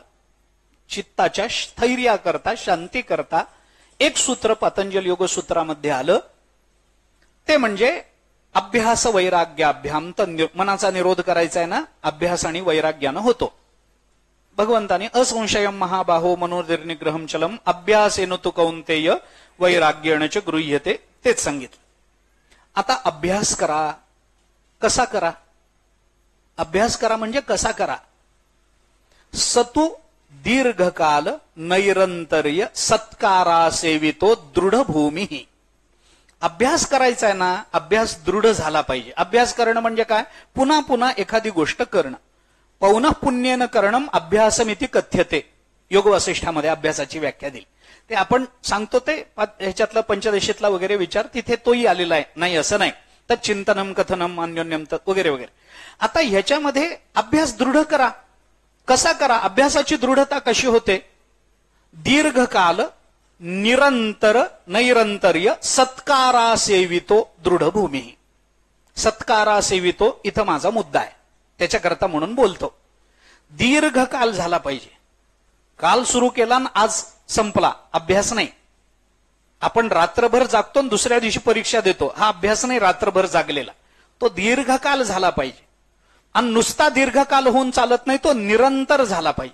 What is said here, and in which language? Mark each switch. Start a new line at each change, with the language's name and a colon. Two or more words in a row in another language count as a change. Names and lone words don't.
Marathi: चित्ताच्या स्थैर्याकरता शांतीकरता एक सूत्र पातंजल योगसूत्रामध्ये आलं. ते म्हणजे
Sanskrit: अभ्यास वैराग्याभ्याम
Marathi: मनाचा निरोध करायचा आहे ना, अभ्यास आणि वैराग्यानं होतो.
Sanskrit: भगवंताने असंशयम महाबाहो मनोनिर्निग्रहम चलम अभ्यासेन तु कौंतेय वैराग्येण च गृह्यते
Marathi: तेच सांगितलं. आता अभ्यास करा. कसा करा? अभ्यास करा म्हणजे कसा करा?
Sanskrit: सतु दीर्घकाल नैरंतर्य सत्कारा सेवितो दृढ भूमी.
Marathi: अभ्यास करायचा आहे ना, अभ्यास दृढ झाला पाहिजे. अभ्यास करणं म्हणजे काय? पुन्हा पुन्हा एखादी गोष्ट करणं.
Sanskrit: पौनः पुण्येन करणम अभ्यासमिति कथ्यते.
Marathi: योग वसिष्ठामध्ये अभ्यासाची व्याख्या दिली. ते आपण सांगतो ते ह्याच्यातला पंचदशीतला वगैरे विचार तिथे तोही आलेला आहे. नाही असं नाही. तर
Sanskrit: चिंतनम कथनम अन्योन्यम
Marathi: वगैरे वगैरे. आता ह्याच्यामध्ये अभ्यास दृढ करा. कसा करा? अभ्यासाची दृढता कशी होते?
Sanskrit: दीर्घकाल निरंतर नैरंतर्य सत्कारा सेवितो दृढभूमी. सत्कारा सेवितो
Marathi: इथं माझा मुद्दा आहे, त्याच्याकरता म्हणून बोलतो. दीर्घकाल झाला पाहिजे. काल सुरू केला आणि आज संपला, अभ्यास नाही. आपण रात्रभर जागतो आणि दुसऱ्या दिवशी परीक्षा देतो, हा अभ्यास नाही. रात्रभर जागलेला तो दीर्घकाल झाला पाहिजे. आणि नुसता दीर्घकाल होऊन चालत नाही, तो निरंतर झाला पाहिजे.